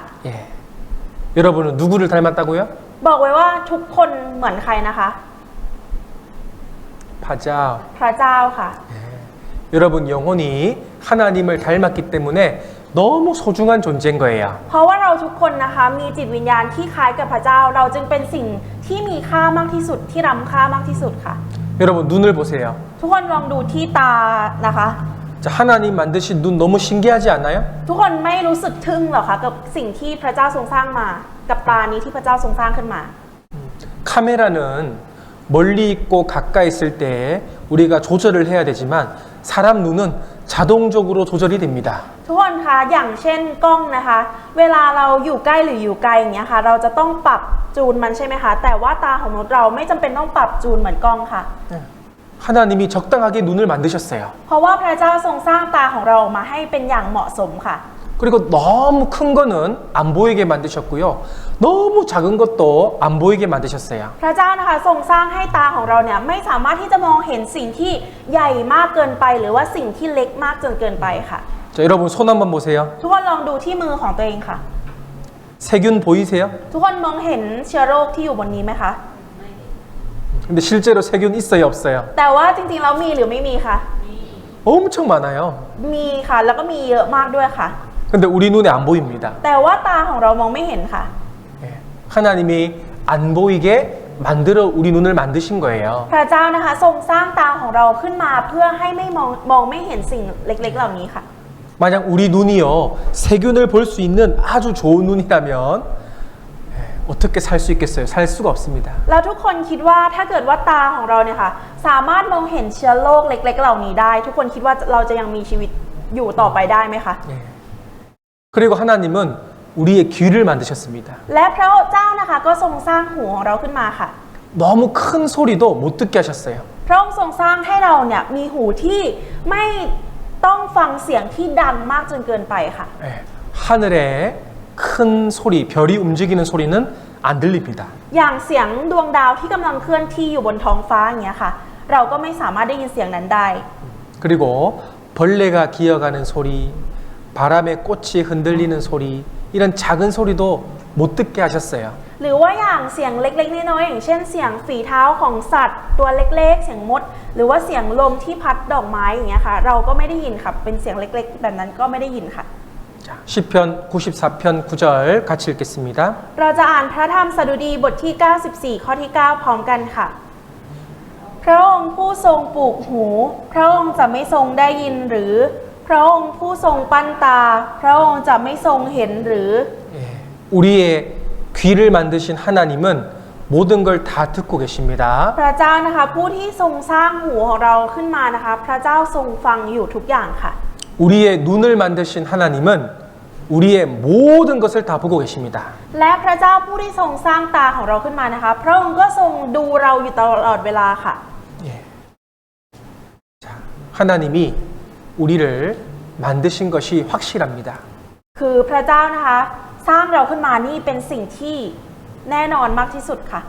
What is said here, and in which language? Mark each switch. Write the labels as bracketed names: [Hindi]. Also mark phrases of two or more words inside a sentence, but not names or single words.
[Korean] 예. 여러분은 누구를 닮았다고요? [Thai] บอกไว้ว่าทุกคนเหมือนใครนะคะ [Korean] 파자. [Thai] พระเจ้าค่ะ [Korean] 여러분 영혼이 하나님을 닮았기 때문에 너무 소중한 존재인 거예요. [Thai] เพราะว่าเราทุกคนนะคะมีจิตวิญญาณที่คล้ายกับพระเจ้า เราจึงเป็นสิ่งที่มีค่ามากที่สุดที่ล้ำค่ามากที่สุดค่ะ [Korean] 여러분 눈을 보세요. [Thai] ทุกคนลองดูที่ตานะคะ [Korean] 자, 하나님 만드신 눈 너무 신기하지 않나요? [Thai] ทุกคนไม่รู้สึกทึ่งหรอคะกับสิ่งที่พระเจ้าทรงสร้างมา กับตานี้ที่พระเจ้าทรงสร้างขึ้นมา [Korean] 카메라는 멀리 있고 가까이 있을 때 우리가 조절을 해야 되지만 사람 눈은 자동적으로 조절이 됩니다. [Thai] ทุกคนคะอย่างเช่นกล้องนะคะ เวลาเราอยู่ใกล้หรืออยู่ไกลอย่างเงี้ยค่ะ เราจะต้องปรับจูนมันใช่ไหมคะ แต่ว่าตาของมนุษย์เราไม่จำเป็นต้องปรับจูนเหมือนกล้องค่ะ [Korean] 하나님이 적당하게 눈을 만드셨어요. [Thai] เพราะว่าพระเจ้าทรงสร้างตาของเราออกมาให้เป็นอย่างเหมาะสมค่ะ [Korean] 그리고 너무 큰 거는 안 보이게 만드셨고요. 너무 작은 것도 안 보이게 만드셨어요. [Thai] พระเจ้านะคะทรงสร้างให้ตาของเราเนี่ยไม่สามารถที่จะมองเห็นสิ่งที่ใหญ่มากเกินไป หรือว่าสิ่งที่เล็กมากจนเกินไปค่ะ [Korean] 자, 여러분 손 한번 보세요. [Thai] ทุกคนลองดูที่มือของตัวเองค่ะ [Korean] 세균 보이세요? [Thai] ทุกคนมองเห็นเชื้อโรคที่อยู่บนนี้ไหมคะ [Korean] 근데 실제로 세균 있어요, 없어요? [Thai] แต่ว่าจริงๆแล้วมีหรือไม่มีคะ [Korean] 엄청 많아요. [Thai] มีค่ะ แล้วก็มีเยอะมากด้วยค่ะ [Korean] 근데 우리 눈에 안 보입니다. [Thai] แต่ว่าตาของเรามองไม่เห็นค่ะ [Korean] 예. 하나님이 안 보이게 만들어 우리 눈을 만드신 거예요. [Thai] พระเจ้านะคะทรงสร้างตาของเราขึ้นมาเพื่อให้ไม่มองไม่เห็นสิ่งเล็กๆเหล่านี้ค่ะ [Korean] 만약 우리 눈이요 세균을 볼 수 있는 아주 좋은 눈이라면 어떻게 살 수 있겠어요? 살 수가 없습니다. [Thai] แล้วทุกคนคิดว่าถ้าเกิดว่าตาของเราเนี่ยค่ะสามารถมองเห็นเชื้อโรคเล็กๆเหล่านี้ได้ ทุกคนคิดว่าเราจะยังมีชีวิตอยู่ต่อไปได้ไหมคะ [Korean] 예. 그리고 하나님은 우리의 귀를 만드셨습니다. [Thai] และพระเจ้านะคะก็ทรงสร้างหูของเราขึ้นมาค่ะ [Korean] 너무 큰 소리도 못 듣게 하셨어요. [Thai] พระองค์ทรงสร้างให้เราเนี่ยมีหูที่ไม่ต้องฟังเสียงที่ดังมากจนเกินไปค่ะ [Korean] 예. 하늘에 큰 소리, 별이 움직이는 소리는 안 들립니다. [Thai] อย่างเสียงดวงดาวที่กำลังเคลื่อนที่อยู่บนท้องฟ้าอย่างเงี้ยค่ะ เราก็ไม่สามารถได้ยินเสียงนั้นได้ [Korean] 그리고 벌레가 기어가는 소리, 바람에 꽃이 흔들리는 소리, 이런 작은 소리도 못 듣게 하셨어요. [Thai] หรือว่าอย่างเสียงเล็กๆน้อยๆอย่างเช่นเสียงฝีเท้าของสัตว์ตัวเล็กๆเสียงมดหรือว่าเสียงลมที่พัดดอกไม้อย่างเงี้ยค่ะเราก็ไม่ได้ยินค่ะเป็นเสียงเล็กๆแบบนั้นก็ไม่ได้ยินค่ะ [Korean] 자, 시편 94편 9절 같이 읽겠습니다. [Thai] เราจะอ่านพระธรรมสดุดีบทที่ 94 ข้อที่ 9 พร้อมกันค่ะ พระองค์ผู้ทรงปลูกหู พระองค์จะไม่ทรงได้ยินหรือ พระองค์ผู้ทรงปั้นตา พระองค์จะไม่ทรงเห็นหรือ [Korean] 예, 우리의 귀를 만드신 하나님은 모든 걸 다 듣고 계십니다. [Thai] พระเจ้านะคะผู้ที่ทรงสร้างหูของเราขึ้นมานะคะพระเจ้าทรงฟังอยู่ทุกอย่างค่ะ [Korean] 우리의 눈을 만드신 하나님은 우리의 모든 것을 다 보고 계십니다. [Thai] และพระเจ้าผู้ที่ทรงสร้างตาของเราขึ้นมานะคะพระองค์ก็ทรงดูเราอยู่ตลอดเวลาค่ะ [Korean] 예. 자, 하나님이 우리를 만드신 것이 확실합니다. [Thai] คือพระเจ้านะคะสร้างเราขึ้นมานี่เป็นสิ่งที่แน่นอนมากที่สุดค่ะ